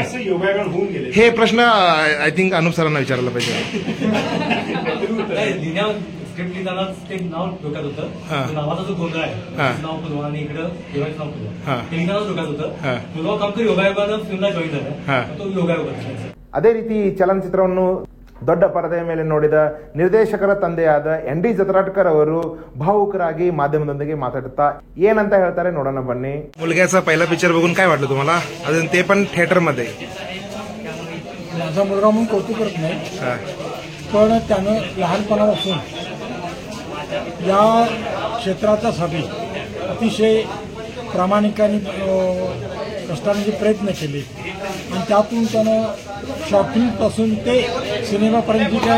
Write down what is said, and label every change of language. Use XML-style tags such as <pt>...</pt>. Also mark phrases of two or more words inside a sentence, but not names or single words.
<mr>हे प्रश्न</mr> <en>I think</en> <mr>अनुप सरांना विचारायला पाहिजे. स्क्रिप्ट लिहितानाच ते नाव डोक्यात होतं, नावाचा जो गोंधळ आहे, नाव फुलवा आणि इकडं हिरोईनचं नाव फुलवा, ते लिहितानाच डोक्यात होतं. फुलवा काम योगायोगानं फिल्मला जॉईन झालं, तो योगायोग.</mr> <kn>ಅದೇ ರೀತಿ ಈ ಚಲನಚಿತ್ರವನ್ನು ದೊಡ್ಡ ಪರದೆಯ ಮೇಲೆ ನೋಡಿದ ನಿರ್ದೇಶಕರ ತಂದೆಯಾದ ಎನ್ ಡಿ ಜತ್ರಾಡ್ಕರ್ ಅವರು ಭಾವುಕರಾಗಿ ಮಾಧ್ಯಮದೊಂದಿಗೆ ಮಾತಾಡುತ್ತಾ ಏನಂತ ಹೇಳ್ತಾರೆ ನೋಡೋಣ ಬನ್ನಿ.</kn> <mr>मुलग्याचा पहिला पिक्चर बघून काय वाटलं तुम्हाला, अजून ते पण थिएटर मध्ये? माझा मुलगा म्हणून कौतुक करत नाही, पण त्यानं लहानपणापासून या क्षेत्राच्यासाठी अतिशय प्रामाणिकाने कष्टाने जे प्रयत्न केले आणि त्यातून त्यानं शॉर्ट फिल्मपासून ते सिनेमापर्यंत काय</mr>